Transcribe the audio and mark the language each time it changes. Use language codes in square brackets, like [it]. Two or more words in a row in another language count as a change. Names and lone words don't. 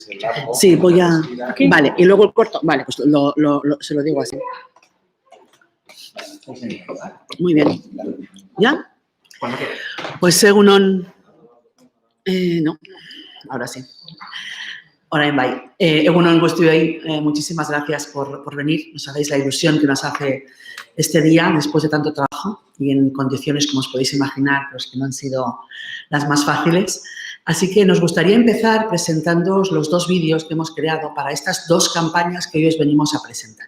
[es] Sí, voy a... Vale, y luego el corto. Vale, pues se lo digo así. Muy bien. ¿Ya? Pues según no, ahora sí. [eu] Ahora bai. Egunon guztioi, [es] muchísimas gracias por venir. No sabéis la ilusión que nos hace este día después de tanto trabajo y en condiciones, como os podéis imaginar, pues que no han sido las más fáciles. Así que nos gustaría empezar presentándoos los dos vídeos que hemos creado para estas dos campañas que hoy os venimos a presentar.